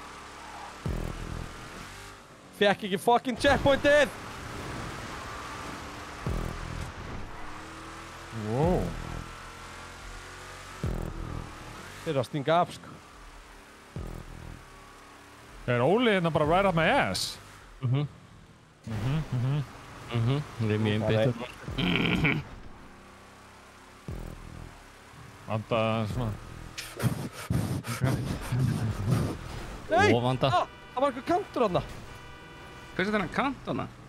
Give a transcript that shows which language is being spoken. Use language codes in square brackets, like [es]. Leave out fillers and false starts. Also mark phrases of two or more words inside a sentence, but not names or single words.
[is] Fekk ekki fucking checkpointið! Wow. Þeir eru að stinga af, sko. Er Óli hérna bara [en] right up my ass? [is] Það er mjög einbyttur. Anda svona. Nei! Ofanda. Það var eitthvað kantur þarna. Hvað er þennan kant þarna?